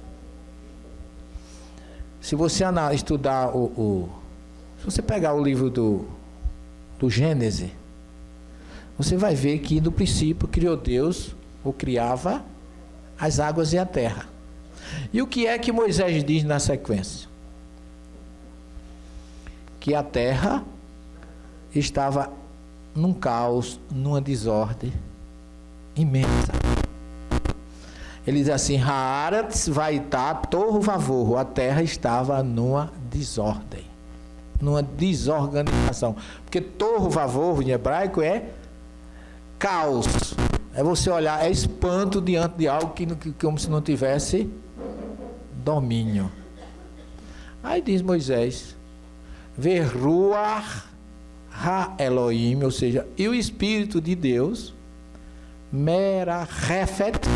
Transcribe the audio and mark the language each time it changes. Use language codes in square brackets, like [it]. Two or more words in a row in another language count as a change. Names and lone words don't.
[pt] Se você estudar se você pegar o livro do Gênesis, você vai ver que no princípio criou Deus, ou criava as águas e a terra. E o que é que Moisés diz na sequência? Que a terra estava num caos, numa desordem imensa. Ele diz assim, [he] והארץ היתה תהו ובהו, [pt] a terra estava numa desordem, numa desorganização. Porque [he] תהו ובהו [pt] em hebraico é caos. É você olhar, é espanto diante de algo que como se não tivesse domínio. Aí diz Moisés, [he] ורוח אלהים, [pt] ou seja, e o Espírito de Deus, Merahefet.